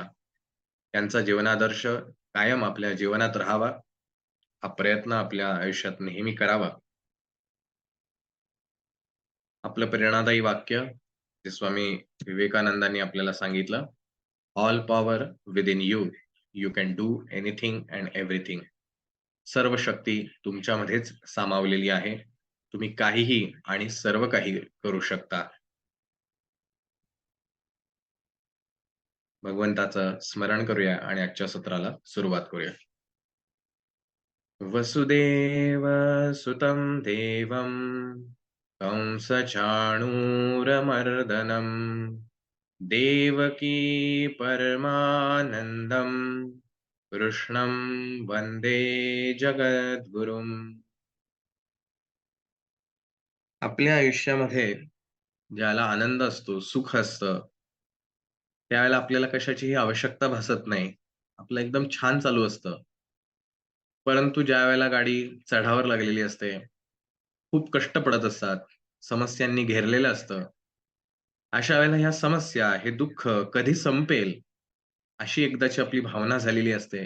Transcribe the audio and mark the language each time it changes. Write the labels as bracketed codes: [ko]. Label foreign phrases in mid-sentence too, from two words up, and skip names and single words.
[mr] त्यांचा जीवनादर्श कायम आपल्या जीवनात राहावा, हा प्रयत्न आपल्या आयुष्यात नेहमी करावा. आपलं प्रेरणादायी वाक्य जे स्वामी विवेकानंदांनी आपल्याला सांगितलं, [en] all power within you, you can do anything and everything. [mr] सर्व शक्ती तुमच्यामध्येच सामावलेली आहे, तुम्ही काहीही आणि सर्व काही करू शकता. भगवंताचं स्मरण करूया आणि आजच्या सत्राला सुरुवात करूया. [sa] वसुदेव सुतं देवं कंसचाणूरमर्दनं देवकी परमानंदं कृष्णं वंदे जगद्गुरुम. [mr] आपल्या आयुष्यामध्ये ज्याला आनंद असतो, सुख असतं, त्यावेळेला आपल्याला कशाचीही आवश्यकता भासत नाही. आपलं एकदम छान चालू असतं. परंतु ज्या वेळेला गाडी चढावर लागलेली असते, खूप कष्ट पडत असतात, समस्यांनी घेरलेलं असतं, अशा वेळेला ह्या समस्या, हे दुःख कधी संपेल अशी एकदाची आपली भावना झालेली असते.